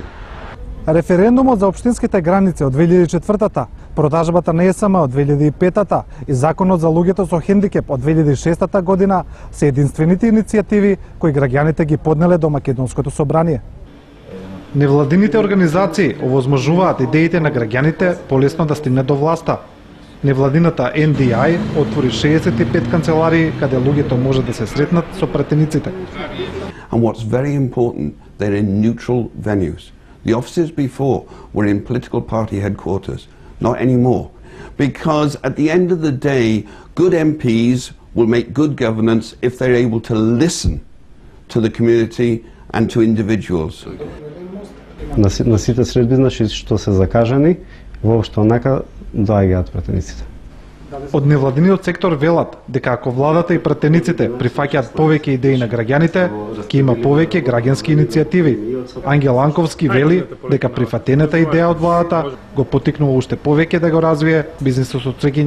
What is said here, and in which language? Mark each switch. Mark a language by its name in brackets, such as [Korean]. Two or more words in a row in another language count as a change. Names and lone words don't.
[Macedonian] Референдумот за општинските граници од 2004-та, продажбата на ЕСМ од 2005-та и законот за луѓето со хендикеп од 2006 година се единствените иницијативи кои граѓаните ги поднеле до Македонското собрание. Невладините организации овозможуваат идеите на граѓаните полесно да стигнат до власта. Невладината NDI отвори 65 канцеларии каде луѓето може да се сретнат со пратениците. [English] And what's very important, they're in neutral venues. The offices before were in political party headquarters, not anymore. Because at the end of the day, good MPs will make good governance if they're able to listen to the community and to individuals. [Macedonian] На сите средби, значи, што се закажани, воопшто онака доаѓаат пратениците. Од невладиниот сектор велат дека ако владата и пратениците прифаќаат повеќе идеи на граѓаните, ќе има повеќе граѓански иницијативи. Ангел Анковски вели дека прифатената идеја од владата го поттикнува уште повеќе да го развие бизнисот со цвеќиња.